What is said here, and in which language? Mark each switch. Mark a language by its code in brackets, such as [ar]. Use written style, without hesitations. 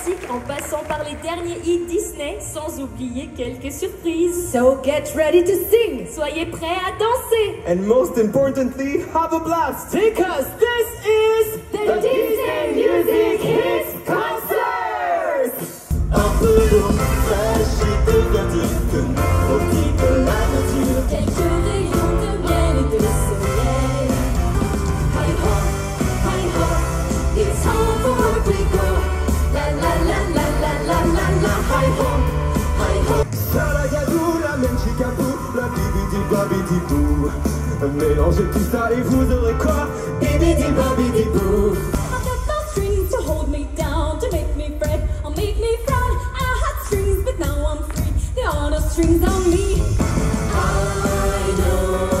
[fr] En passant par les derniers hits Disney, sans oublier quelques surprises. [en] So get ready to sing! [fr] Soyez prêts à danser! [en] And most importantly, have a blast! Because this is the Disney Music Hits Concert! [fr] Un peu d'eau fraîche et de verdure, profite de la nature. Quelques rayons de miel et de soleil. [en] Hi ho, hi ho, it's time for a big go. La la la la la la la la, hi ho, hi ho. [fr] Salagadou, la menchikabou, la bibidi babidi bou. Mélangez tout ça et vous aurez quoi? Bibidi babidi bou. [en] I've got no strings to hold me down, to make me fret or make me frown. I had strings but now I'm free, there are no strings on me. I don't